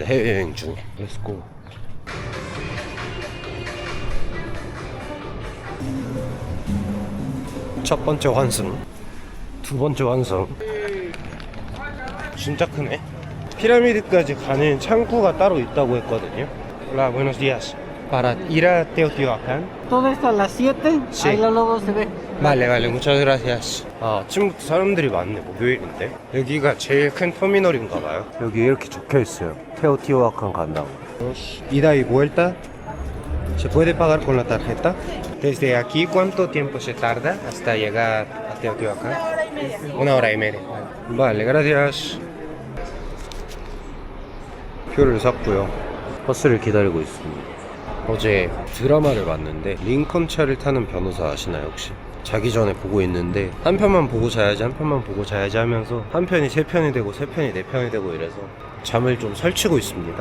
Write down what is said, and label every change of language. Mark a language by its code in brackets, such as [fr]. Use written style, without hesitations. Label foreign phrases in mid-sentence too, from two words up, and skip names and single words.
[ko] 해외여행 중에. [en] let's go. [ko] 첫 번째 환승, 두 번째 환승. 진짜 크네. 피라미드까지 가는 창구가 따로 있다고 했거든요. [es] Hola, buenos días. para ir a Teotihuacán. Todo esto a las 7, Sí. ahí lo logo se ve. Vale, muchas gracias. [ko] 아, 아침부터 사람들이 많네. 목요일인데. 여기가 제일 큰 터미널인가 봐요. 여기 이렇게 적혀 있어요. 테오티후아칸 간다고. [es] Ida y vuelta. ¿Se puede pagar con la tarjeta? Desde aquí, ¿cuánto tiempo se tarda hasta llegar a Teotihuacán? 1 hora y media. Vale, gracias. [ko] 표를 샀고요. 버스를 기다리고 있습니다. 어제 드라마를 봤는데 링컨 차를 타는 변호사 아시나요 혹시? 자기 전에 보고 있는데 한 편만 보고 자야지 한 편만 보고 자야지 하면서 한 편이 3편이 되고 3편이 4편이 되고 이래서 잠을 좀 설치고 있습니다.